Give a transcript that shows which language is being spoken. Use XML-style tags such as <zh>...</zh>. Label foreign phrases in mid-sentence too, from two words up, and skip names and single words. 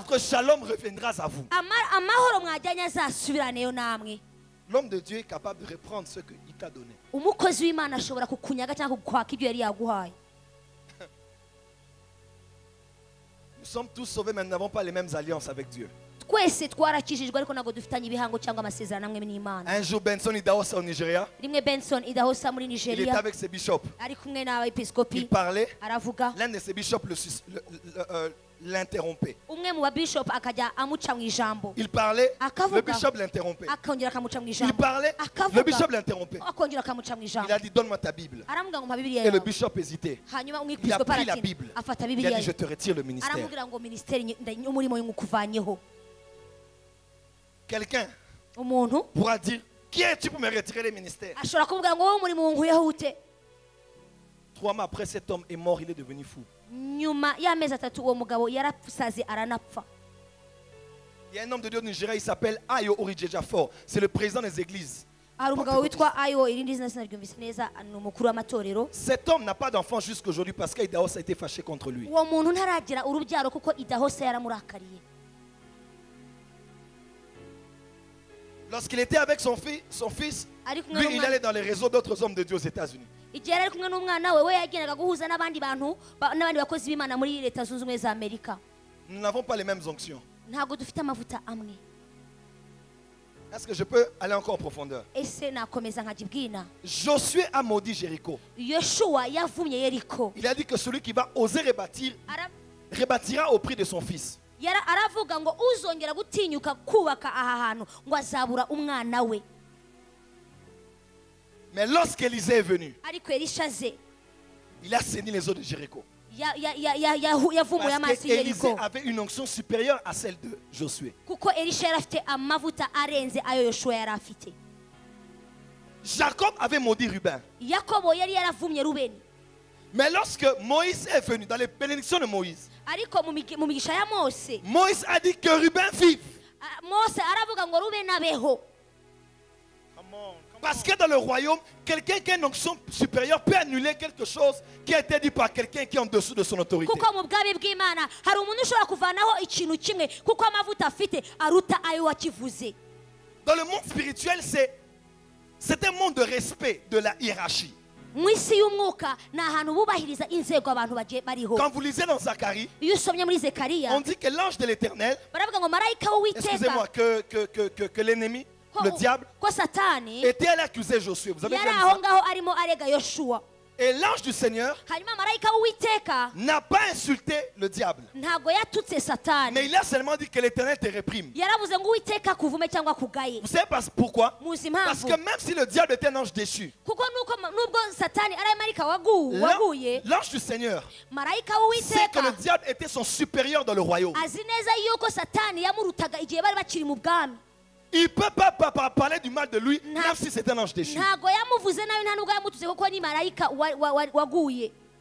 <fr>votre shalom reviendra à vous.</fr> <rw>amahoro mwajyanye azasubiraneyo namwe.</rw> <fr>L'homme de Dieu est capable de reprendre ce qu'il t'a donné.</fr> <rw>Umukozi w'Imana ashobora kukunyaga cyangwa kukwaka ibyo yari yaguhaye.</rw> <fr>Nous sommes tous sauvés, mais nous n'avons pas les mêmes alliances avec Dieu.</fr> <rw>twese twarakijijwe ariko ntabwo dufitanye ibihango cyangwa amasezerano amwe n'Imana.</rw> <fr>Un jour, Benson Idahosa au Nigeria,</fr> <rw>Rimwe Benson Idahosa muri</rw> <fr>il était Nigeria avec ses bishops.</fr> <rw>ari kumwe</rw> <fr>Il</fr> <rw>n'abepiskopi</rw> <fr>parlait,</fr> <rw>aravuga,</rw> <fr>l'un de ses bishops l'interrompait.</fr> <rw>umwe mu babishop akajya amuca mu ijambo,</rw> <fr>Il parlait,</fr> <rw>Akavuga.</rw> <fr>le bishop l'interrompait.</fr> <rw>akongera akamuca mu</rw> <fr>Il</fr> <rw>ijambo,</rw> <fr>parlait, le</fr> <rw>Akavuga.</rw> <fr>bishop l'interrompait.</fr> <rw>akongera akamuca mu</rw> <fr>Il</fr> <rw>ijambo.</rw> <fr>a dit, donne-moi ta Bible.</fr> <rw>Aramubwira ngo mpa Bibiliya</rw> <fr>Et le</fr> <rw>yawe.</rw> <fr>bishop hésitait.</fr> <rw>Hanyuma</rw> <fr>Il a</fr> <rw>umwepiskopi</rw> <fr>pris la</fr> <rw>aratinda</rw> <fr>Bible.</fr> <rw>afata</rw> <fr>Il a</fr> <rw>Bibiliya</rw> <fr>dit, je</fr> <rw>ye,</rw> <fr>te retire le ministère.</fr> <rw>aramubwira ngo minisiteri umurimo ngukuvanyeho.</rw> <fr>Quelqu'un</fr> <rw>Umuntu</rw> <fr>pourra dire, qui es-tu pour me retirer les ministères?</fr> <rw>ashobora kumubwira ngo wowe umurimo nkuyeho ute.</rw> <fr>3 mois après, cet homme est mort, il est devenu fou.</fr> <rw>Nyuma y'amezi 3 uwo mugabo yarasaze aranapfa.</rw> <fr>Il y a un homme de Dieu au Nigeria, il s'appelle Ayo Orijejafor. C'est le président des églises.</fr> <rw>Hari umugabo witwa Ayo, irindi zina sinaryumvise neza, ni umukuru w'amatorero.</rw> <fr>Cet homme n'a pas d'enfant jusqu'aujourd'hui parce qu'Idaos a été fâché contre lui.</fr> <rw>Uwo muntu ntaragira urubyaro kuko Idahose yaramurakariye.</rw> <fr>Lorsqu'il était avec son fils,</fr> <rw>Ari kumwe</rw> <fr>lui, il</fr> <rw>n'umwana-</rw> <fr>allait dans les réseaux d'autres hommes de Dieu aux États-Unis.</fr> <rw>Igihe yari ari kumwe n'umwana we yagendaga guhuza n'abandi bantu n'abandi bakozi b'Imana muri Leta Zunze Ubumwe za Amerika.</rw> <fr>Nous n'avons pas les mêmes onctions.</fr> <rw>Ntabwo dufite amavuta amwe.</rw> <fr>Est-ce que je peux aller encore en profondeur?</fr> <rw>Ese nakomeza nkajibwina.</rw> <fr>Josué a maudit Jéricho.</fr> <rw>Yoshua yavumye Yeriko.</rw> <fr>Il a dit que celui qui va oser rebâtir, rebâtira au prix de son fils.</fr> <rw>Aravuga ngo uzongera gutinyuka kubaka aha hantu ngo azabura umwana we.</rw> <fr>Mais lorsqu'Élisée est venu,</fr> <rw>Ariko Elisha ze</rw> <fr>il a saigné les eaux de Jéricho.</fr> <rw>yavumuye amaso</rw> <fr>Parce qu'Élisée</fr> <rw>y'Yeriko.</rw> <fr>avait une onction supérieure à celle de Josué.</fr> <rw>Kuko Elisha yari afite amavuta arenze ayo Yoshua yari afite.</rw> <fr>Jacob avait maudit Ruben.</fr> <rw>Yakobo yari yaravumye Rubeni.</rw> <fr>Mais lorsque Moïse est venu, dans les bénédictions de Moïse,</fr> <rw>Ariko mu migisha ya Mose,</rw> <fr>Moïse a dit que Ruben vive.</fr> <rw>Mose aravuga ngo Rubeni abeho.</rw> <fr>Parce que dans le royaume, quelqu'un qui a une onction supérieure peut annuler quelque chose qui a été dit par quelqu'un qui est en dessous de son autorité.</fr> <rw>Kuko mu bwabi bw'Imana hari umuntu ushobora kuvanaho ikintu kimwe kuko amavuta afite aruta ayo wakivuze.</rw> <fr>Dans le monde spirituel, c'est un monde de respect de la hiérarchie.</fr> <rw>Mu isi y'umwuka ni ahantu bubahiriza inzego abantu bagiye bariho.</rw> <fr>Quand vous lisez dans Zacharie,</fr> <rw>Iyo usomye muri Zekariya</rw> <fr>on dit que l'ange de l'Éternel,</fr> <rw>baravuga ngo marayika</rw> <fr>excusez-moi,</fr> <rw>w'Uwiteka</rw> <fr>que l'ennemi, le diable,</fr> <rw>ko Satani</rw> <fr>était allé accuser Josué. Vous avez</fr> <rw>yari</rw> <fr>déjà</fr> <rw>aho</rw> <fr>vu ça?</fr> <rw>ngaho arimo arega Yoshua.</rw> <fr>Et l'ange du Seigneur</fr> <rw>Hanyuma marayika w'Uwiteka</rw> <fr>n'a pas insulté le diable.</fr> <rw>ntabwo yatutse Satani.</rw> <fr>Mais il a seulement dit que l'Éternel te réprime.</fr> <rw>Yaravuze ngo Uwiteka kuvume cyangwa kugaye.</rw> <fr>Vous savez pourquoi?</fr> <rw>Muzi</rw> <fr>Parce</fr> <rw>impamvu</rw> <fr>que même si le diable était un ange déchu,</fr> <rw>kuko nubwo Satani ari marayika waguye,</rw> <fr>l'ange du Seigneur</fr> <rw>marayika</rw> <fr>sait que le</fr> <rw>w'Uwiteka</rw> <fr>diable était son supérieur dans le royaume.</fr> <rw>azi neza yuko Satani yamurutaga igihe bari bakiri mu bwami.</rw> <fr>Il ne peut pas parler du mal de lui, même si c'est un ange déchu.</fr> <rw>Ntabwo yamuvuze nayo nta nubwo yamutuze kuko ni marayika waguye.</rw>